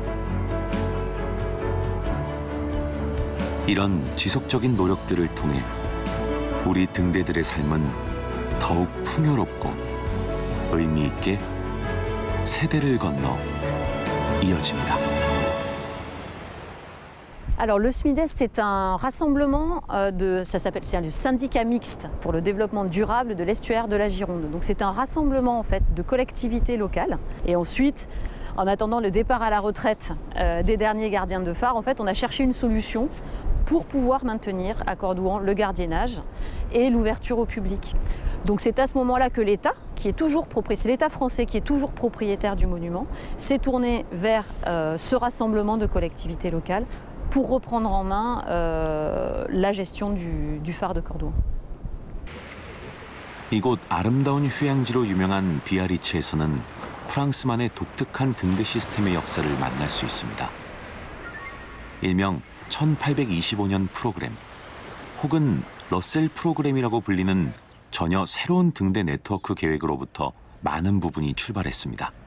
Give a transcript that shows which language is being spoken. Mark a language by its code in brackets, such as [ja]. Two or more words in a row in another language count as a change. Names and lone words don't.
[ko] 이런 지속적인 노력들을 통해 우리 등대들의 삶은 더욱 풍요롭고 의미 있게 세대를 건너 이어집니다. [fr] Alors le SMIDES, c'est un rassemblement c'est un syndicat mixte pour le développement durable de l'estuaire de la Gironde. Donc c'est un rassemblement en fait de collectivités locales. Et ensuite, en attendant le départ à la retraite des derniers gardiens de phare, en fait, on a cherché une solution pour pouvoir maintenir à Cordouan le gardiennage et l'ouverture au public. Donc c'est à ce moment-là que l'État, c'est l'État français qui est toujours propriétaire du monument, s'est tourné vers ce rassemblement de collectivités locales pour reprendre en main la gestion du phare de Cordouan. [ko] 이곳 아름다운 휴양지로 유명한 비아리츠에서는 프랑스만의 독특한 등대 시스템의 역사를 만날 수 있습니다. 일명 1825년 프로그램 혹은 러셀 프로그램이라고 불리는 전혀 새로운 등대 네트워크 계획으로부터 많은 부분이 출발했습니다.